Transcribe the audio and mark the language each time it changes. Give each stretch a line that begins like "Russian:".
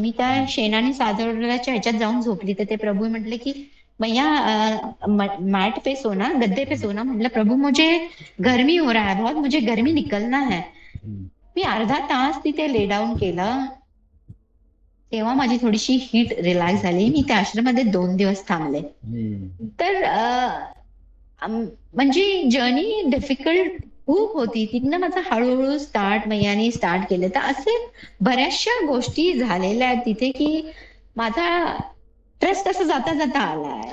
Marathi: मी त्या शेणाने साजवल्याच्या ह्याच्यात जाऊन झोपली. तर ते प्रभू म्हटले की
Hindi: मैया मैट पे सोना,
Marathi: गद्दे पे सोना.
Hindi: म्हटलं प्रभू मुझे गर्मी हो रहा है बहुत, मुझे गर्मी निकलना है.
Marathi: मी अर्धा तास तिथे ले डाऊन केलं, तेव्हा माझी थोडीशी हीट रिलॅक्स झाली. मी त्या आश्रममध्ये 2 दिवस थांबले. तर म्हणजे जर्नी डिफिकल्ट खूप होती. तिथनं माझं हळूहळू मैयाने स्टार्ट केलं. तर असे बऱ्याचशा गोष्टी झालेल्या आहेत तिथे की माझा ट्रस्ट असं जाता जाता आलाय.